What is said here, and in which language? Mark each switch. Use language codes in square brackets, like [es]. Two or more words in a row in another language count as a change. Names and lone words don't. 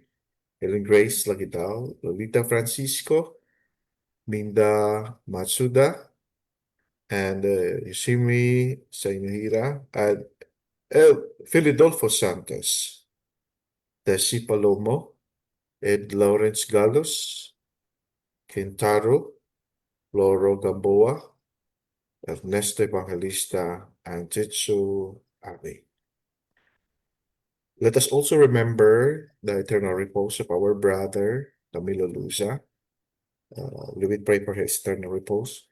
[en] Helen Grace Lagitao, Lolita Francisco, Minda Matsuda, and Yoshimi Sainohira, and Filidolfo Santos, Desi Palomo, Ed Lawrence Galos, Kentaro, Loro Gamboa, Ernesto Evangelista, and Jitsu Abe. Let us also remember the eternal repose of our brother, Camilo Luza. We will pray for his eternal repose.